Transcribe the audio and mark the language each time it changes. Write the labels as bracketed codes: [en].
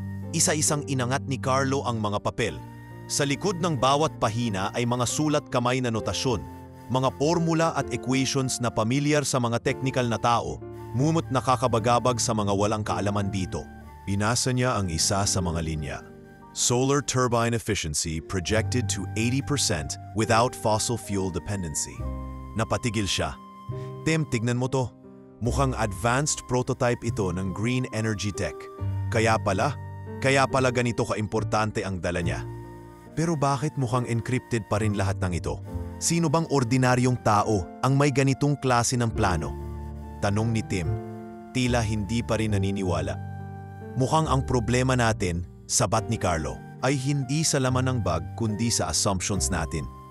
[tl] Isa-isang inangat ni Carlo ang mga papel. Sa likod ng bawat pahina ay mga sulat kamay na notasyon, mga formula at equations na pamilyar sa mga technical na tao, ngunit nakakabagabag sa mga walang kaalaman dito. Binasa niya ang isa sa mga linya. [en] Solar turbine efficiency projected to 80% without fossil fuel dependency. [tl] Napatigil siya. Tim, tignan mo to. Mukhang advanced prototype ito ng green energy tech. Kaya pala ganito kaimportante ang dala niya. Pero bakit mukhang encrypted pa rin lahat ng ito? Sino bang ordinaryong tao ang may ganitong klase ng plano? Tanong ni Tim, tila hindi pa rin naniniwala. Mukhang ang problema natin, sabat ni Carlo, ay hindi sa laman ng bag kundi sa assumptions natin.